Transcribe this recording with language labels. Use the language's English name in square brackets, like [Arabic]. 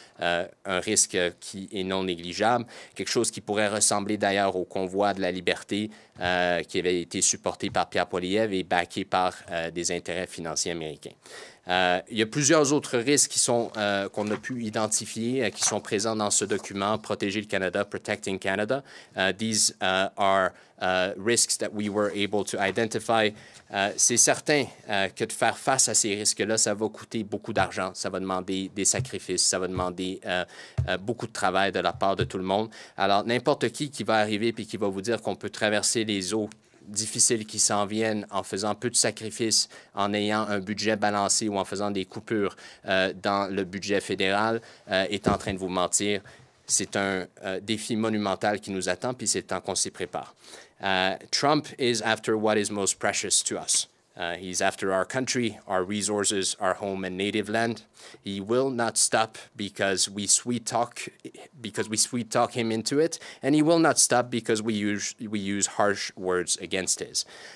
[French] Un risque qui est non négligeable, quelque chose qui pourrait ressembler d'ailleurs au convoi de la liberté qui avait été supporté par Pierre Poilievre et backé par des intérêts financiers américains. Il y a plusieurs autres risques qui sont qu'on a pu identifier, qui sont présents dans ce document, Protéger le Canada, Protecting Canada. [English] These are risks that we were able to identify. [French] C'est certain que de faire face à ces risques-là, ça va coûter beaucoup d'argent, ça va demander des sacrifices, ça va demander beaucoup de travail de la part de tout le monde. Alors, n'importe qui va arriver et qui va vous dire qu'on peut traverser les eaux difficiles qui s'en viennent en faisant peu de sacrifices, en ayant un budget balancé ou en faisant des coupures dans le budget fédéral, est en train de vous mentir. c'est un défi monumental qui nous attend, puis c'est le temps qu'on s'y prépare. [English] Trump is after what is most precious to us. He's after our country, our resources, our home and native land. He will not stop because we sweet talk him into it, and he will not stop because we use harsh words against his.